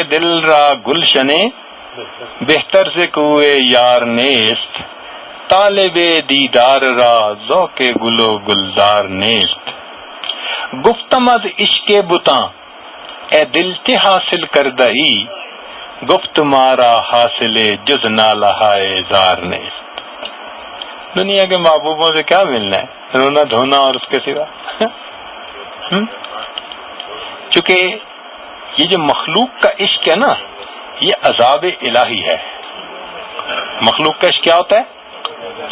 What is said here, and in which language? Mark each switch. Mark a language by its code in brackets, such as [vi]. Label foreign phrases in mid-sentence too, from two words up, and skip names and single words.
[fa] دل را گلشنے بہتر ز کوئے یار نیست، طالب دیدار را ذوق گل و گلزار نیست، گفتم از عشق بتاں اے دل تے حاصل کردہی، گفت مارا حاصل جز نالہائے زار نیست۔ [ur] دنیا کے محبوبوں سے کیا ملنا ہے، رونا دھونا اور اس کے سوا۔ چونکہ یہ جو مخلوق کا عشق ہے نا، یہ عذاب الہی ہے۔ مخلوق کا عشق کیا ہوتا ہے؟